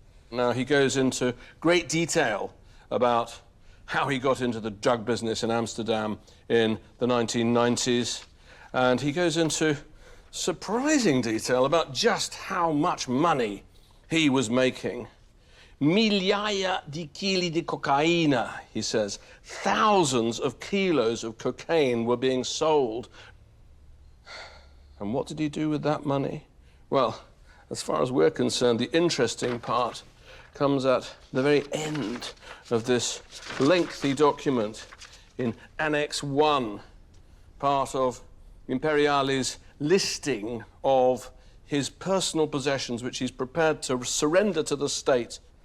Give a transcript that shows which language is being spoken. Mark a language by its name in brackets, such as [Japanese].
[English] Now, he goes into great detail about how he got into the drug business in Amsterdam in the 1990s, and he goes into surprising detail about just how much money he was making. [Italian] Migliaia di chili di cocaina, [English] he says. Thousands of kilos of cocaine were being sold. And what did he do with that money? Well, as far as we're concerned, the interesting part comes at the very end of this lengthy document in Annex 1, part of Imperiale's listing of his personal possessions, which he's prepared to surrender to the state.